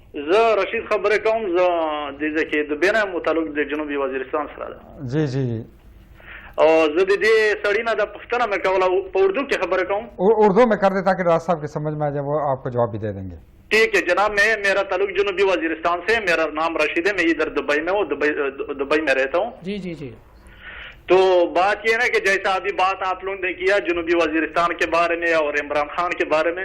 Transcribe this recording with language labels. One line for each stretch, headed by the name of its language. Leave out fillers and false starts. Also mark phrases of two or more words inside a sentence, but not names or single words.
Pashto: زه رشید خبرې کوم. زه د دې کې د بیان متعلق د جنوبي وزیرستان سره ده. جی جی او زه د دې سړی نه د پښتنه مې کوله په اردو کې خبرې کوم.
Urdu: اردو میں کر دیں تاکہ راز صاحب کی سمجھ میں آ جائے, وہ آپ کو جواب بھی دے دیں گے. ٹھیک ہے جناب. میرا تعلق جنوبی وزیرستان سے. میرا نام رشید ہے. میں ادھر دبئی میں ہوں. دبئی میں رہتا ہوں. جی جی جی. تو بات یہ ہے نا کہ جیسا ابھی بات آپ لوگوں نے کیا جنوبی وزیرستان کے بارے میں اور عمران خان کے بارے میں,